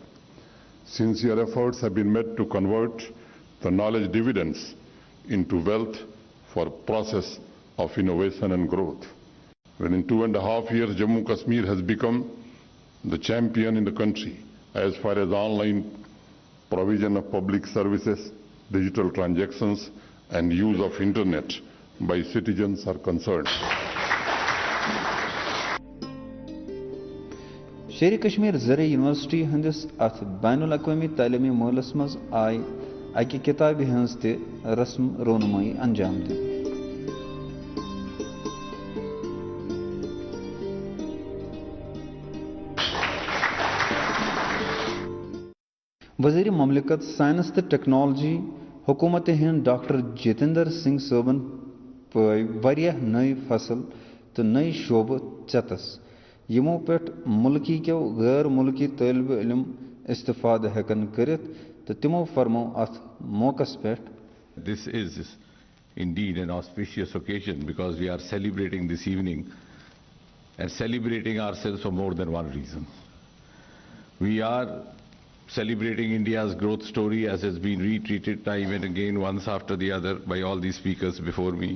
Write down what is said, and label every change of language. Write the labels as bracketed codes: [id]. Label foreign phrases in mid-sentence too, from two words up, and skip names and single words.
[en] Sincere efforts have been made to convert the knowledge dividends into wealth for process of innovation and growth. When in 2.5 years, Jammu Kashmir has become the champion in the country as far as online provision of public services, digital transactions, and use of internet by citizens are concerned. [ks] शेर कश्मीर ज़र यूनिवर्सिटी हंदिस अथ बैनुल अक़वामी तालीमी मोलस मज आय अकि किताब हंस ते रस्म रोनुमाई अंजाम दिन। वज़ीर ममलिकत साइंस तो टेक्नोलॉजी हुकूमत हिंद डॉक्टर जितेंद्र सिंह सोबन पय वारियाह नई फसल तो नई शोब चतस यमो पेट मुल्की क्यों गैर मुल्की तलब इल्म इस्तिफाद हेकन करित तो तिमो फरमो अथ मौकस पेट [en] This is indeed an auspicious occasion because we are celebrating this evening and celebrating ourselves for more than one reason. We are celebrating India's growth story as has been retreated time and again once after the other by all the speakers before me.